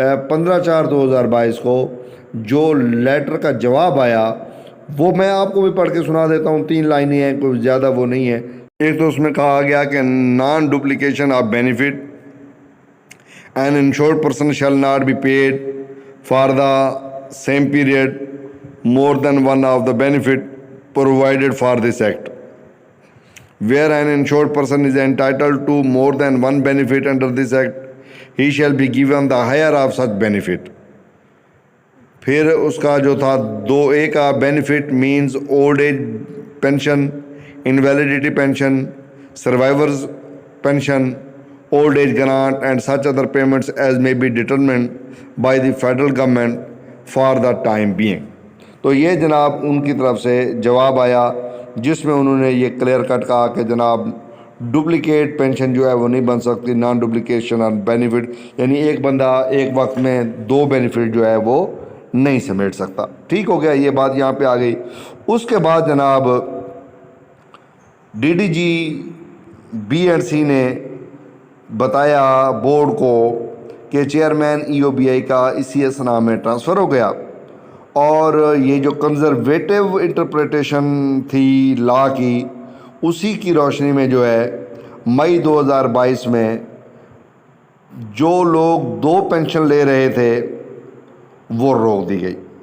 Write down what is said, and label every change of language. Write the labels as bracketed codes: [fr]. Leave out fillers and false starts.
[ur] 15/4/2022 کو جو لیٹر کا جواب آیا وہ میں آپ کو بھی پڑھ کے سنا دیتا ہوں، 3 لائنیں ہیں، کوئی زیادہ وہ نہیں ہے۔ ایک تو اس میں کہا گیا کہ [en] Non duplication of benefit, an insured person shall not be paid for the same period more than one of the benefit provided for this act. Where an insured person is entitled to more than one benefit under this act, he shall be given the higher of such benefit. [ur] پھر اس کا جو تھا 2A کا [en] benefit means old age pension, invalidity pension, survivors pension, old age grant and such other payments as may be determined by the federal government for the time being. [ur] تو یہ جناب ان کی طرف سے جواب آیا جس میں انہوں نے یہ کلیئر کٹ کہا کہ جناب ڈپلیکیٹ پینشن جو ہے وہ نہیں بن سکتی، نان ڈپلیکیشن اور بینیفٹ، یعنی ایک بندہ ایک وقت میں دو بینیفٹ جو ہے وہ نہیں سمیٹ سکتا. ٹھیک ہو گیا، یہ بات یہاں پہ آ گئی. اس کے بعد جناب D D جی B and سی نے بتایا بورڈ کو کہ چیئرمین ای او بی آئی کا اسی اسنا میں ٹرانسفر ہو گیا، اور یہ جو کنزرویٹو انٹرپریٹیشن تھی لا کی، اسی کی روشنی میں جو ہے مئی 2022 میں جو لوگ دو پینشن لے رہے تھے وہ روک دی گئی.